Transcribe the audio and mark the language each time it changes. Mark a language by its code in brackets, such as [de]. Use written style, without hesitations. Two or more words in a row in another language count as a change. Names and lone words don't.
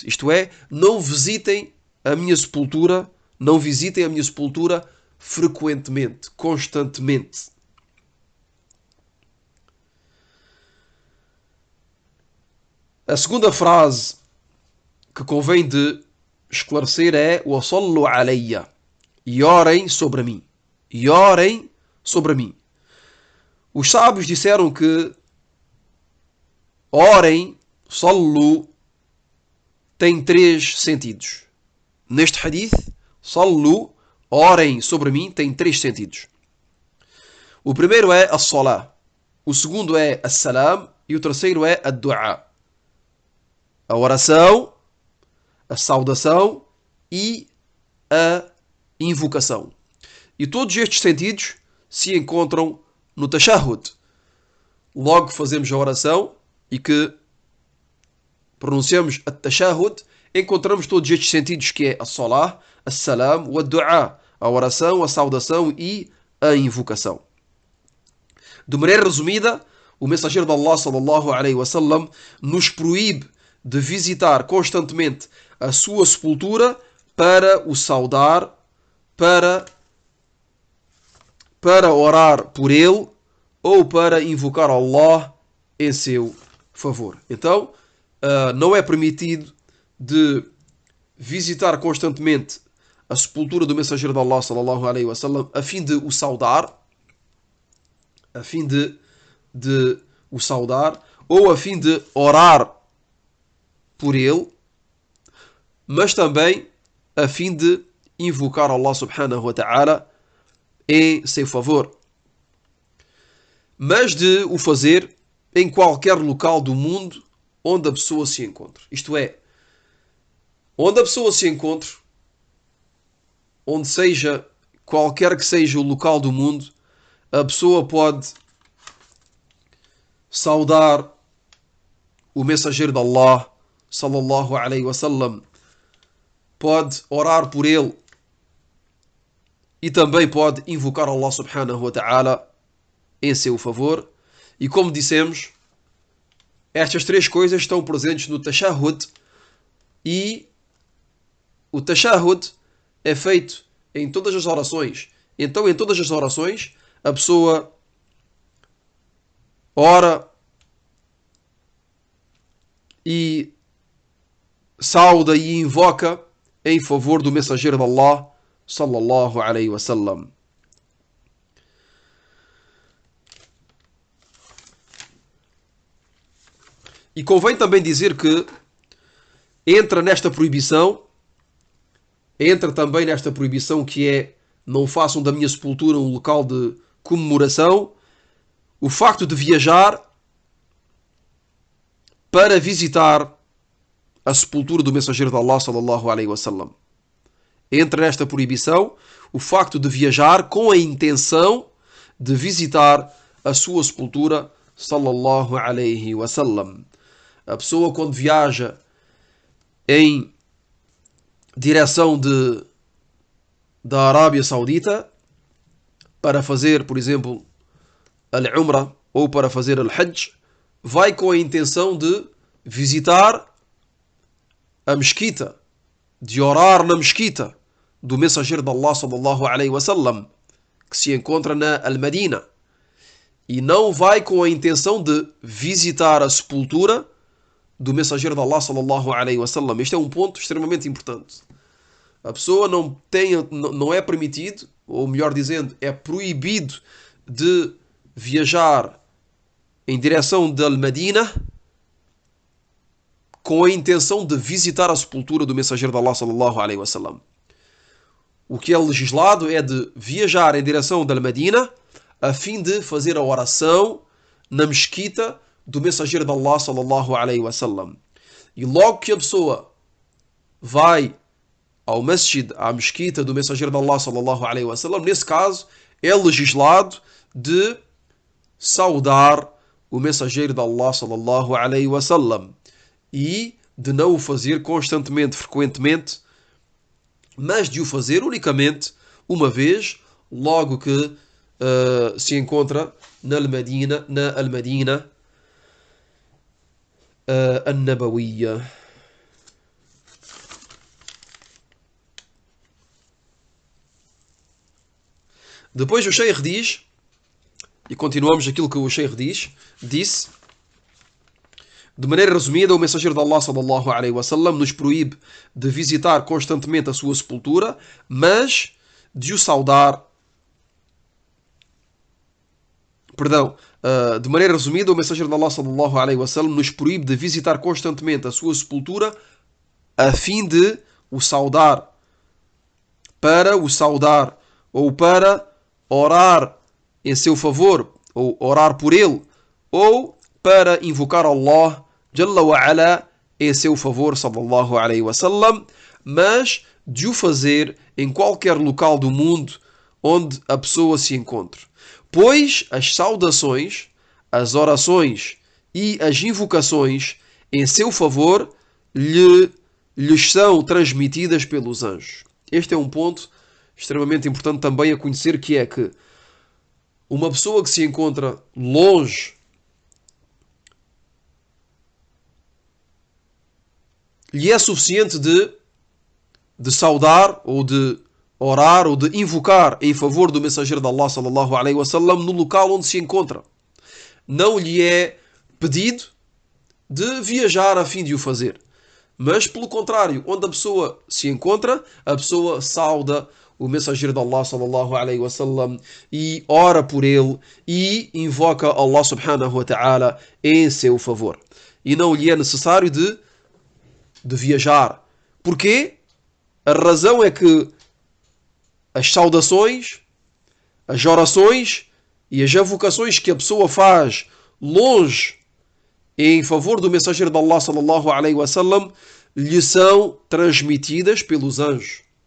[pt] Isto é, não visitem a minha sepultura frequentemente, constantemente. A segunda frase que convém de esclarecer é [ar] وَصَلُّوا عَلَيَّ. [pt] E orem sobre mim. Os sábios disseram que orem, sallu, tem três sentidos. Neste hadith, sallu, orem sobre mim, tem três sentidos. O primeiro é as-salah, o segundo é as-salam e o terceiro é a-du'a. A oração, a saudação e a invocação. E todos estes sentidos se encontram no tashahhud. Logo fazemos a oração e que pronunciamos a tashahhud, encontramos todos estes sentidos, que é a salah, a salam, o du'a, a oração, a saudação e a invocação. De maneira resumida, o mensageiro de Allah [ar] صلى الله عليه وسلم [pt] nos proíbe de visitar constantemente a sua sepultura para o saudar, para orar por ele ou para invocar Allah em seu favor. Então, não é permitido de visitar constantemente a sepultura do mensageiro de Allah [ar] صلى الله عليه وسلم [pt] a fim de o saudar, a fim de o saudar, ou a fim de orar por ele, mas também a fim de invocar Allah [ar] سبحانه وتعالى [pt] em seu favor. Mas de o fazer em qualquer local do mundo onde a pessoa se encontre. Isto é, onde a pessoa se encontre, onde seja, qualquer que seja o local do mundo, a pessoa pode saudar o mensageiro de Allah [ar] صلى الله عليه وسلم, [pt] pode orar por ele e também pode invocar Allah [ar] سبحانه وتعالى [pt] em seu favor. E como dissemos, estas três coisas estão presentes no tashahhud, e o tashahhud é feito em todas as orações. Então, em todas as orações, a pessoa ora e sauda e invoca em favor do mensageiro de Allah [ar] صلى الله عليه وسلم. [pt] E convém também dizer que entra também nesta proibição que é: não façam da minha sepultura um local de comemoração, o facto de viajar para visitar a sepultura do mensageiro de Allah [ar] صلى الله عليه وسلم. [pt] Entra nesta proibição o facto de viajar com a intenção de visitar a sua sepultura [ar] صلى الله عليه وسلم. [pt] A pessoa, quando viaja em direção da Arábia Saudita para fazer, por exemplo, al-Umrah ou para fazer al-Hajj, vai com a intenção de visitar a mesquita, de orar na mesquita do mensageiro de Allah [ar] صلى الله عليه وسلم, [pt] que se encontra na Al-Madina, e não vai com a intenção de visitar a sepultura do mensageiro de Allah [ar] صلى الله عليه وسلم. [pt] Este é um ponto extremamente importante. A pessoa não é permitido, ou melhor dizendo, é proibido de viajar em direção de Al-Madina com a intenção de visitar a sepultura do mensageiro de Allah [ar] صلى الله عليه وسلم. [pt] O que é legislado é de viajar em direção de Al-Madina a fim de fazer a oração na mesquita do mensageiro de Allah [ar] صلى الله عليه وسلم. [pt] E logo que a pessoa vai ao masjid, à mesquita do mensageiro de Allah [ar] صلى الله عليه وسلم, [pt] nesse caso é legislado de saudar o mensageiro de Allah [ar] صلى الله عليه وسلم [pt] e de não o fazer constantemente, frequentemente, mas de o fazer unicamente uma vez, logo que se encontra na Al-Madina An-Nabawiyya. Depois o Sheikh diz, e continuamos aquilo que o Sheikh disse: de maneira resumida, o mensageiro de Allah [ar] صلى الله عليه وسلم [pt] nos proíbe de visitar constantemente a sua sepultura, mas de o saudar. De maneira resumida, o mensageiro de Allah [ar] صلى الله عليه وسلم [pt] nos proíbe de visitar constantemente a sua sepultura a fim de o saudar, para o saudar, ou para orar em seu favor, ou orar por ele, ou para invocar Allah [ar] جل وعلا [pt] em seu favor [ar] صلى الله عليه وسلم, [pt] mas de o fazer em qualquer local do mundo onde a pessoa se encontre. Pois as saudações, as orações e as invocações em seu favor lhes são transmitidas pelos anjos. Este é um ponto extremamente importante também a conhecer, que é que uma pessoa que se encontra longe lhe é suficiente de saudar ou de orar ou de invocar em favor do mensageiro de Allah [ar] صلى الله عليه وسلم [pt] no local onde se encontra. Não lhe é pedido de viajar a fim de o fazer. Mas, pelo contrário, onde a pessoa se encontra, a pessoa sauda o mensageiro de Allah [ar] صلى الله عليه وسلم [pt] e ora por ele e invoca Allah [ar] سبحانه وتعالى [pt] em seu favor. E não lhe é necessário de viajar. Porquê? A razão é que as saudações, as orações e as avocações que a pessoa faz longe em favor do mensageiro de Allah [ar] صلى الله عليه وسلم [pt] lhe são transmitidas pelos anjos.